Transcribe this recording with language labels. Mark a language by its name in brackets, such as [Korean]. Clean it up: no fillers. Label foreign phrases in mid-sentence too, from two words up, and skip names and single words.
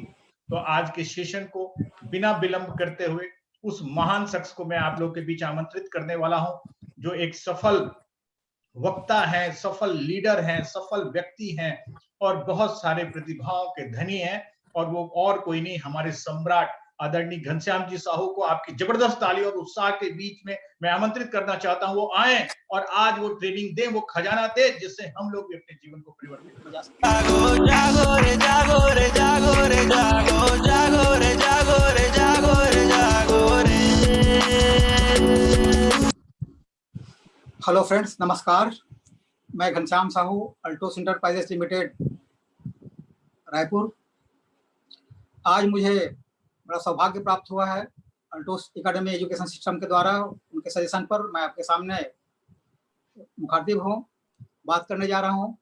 [Hindi] तो आज के सेशन को बिना विलंब करते हुए उस महान शख्स को मैं आप लोग के बीच आमंत्रित करने वाला हूं, जो एक सफल वक्ता हैं, सफल लीडर हैं, सफल व्यक्ति हैं और बहुत सारे प्रतिभाओं के धनी हैं। और वो और कोई नहीं, हमारे सम्राट आदरणीय घनश्याम जी साहू को आपकी जबरदस्त ताली और उत्साह के बीच में मैं आमंत्रित करना चाहता हूं। वो आए और आज वो ट्रेनिंग दें, वो खजाना दे जिससे हम लोग भी अपने जीवन को परिवर्तित कर सकें। जागो जागो रे जागो रे जागो रे जागो जागो रे जागो रे जागो रे जागो रे। [English] Hello friends, [Hindi] नमस्कार। मैं घनश्याम साहू, अल्टोस इंटरप्राइजेस लिमिटेड, रायपुर। आज मुझे बड़ा सौभाग्य प्राप्त हुआ है अल्टोस एकेडमी [English] education system [Hindi] के द्वारा, उनके सजेशन पर मैं आपके सामने मुखातिब हूँ, बात करने जा रहा हूँ।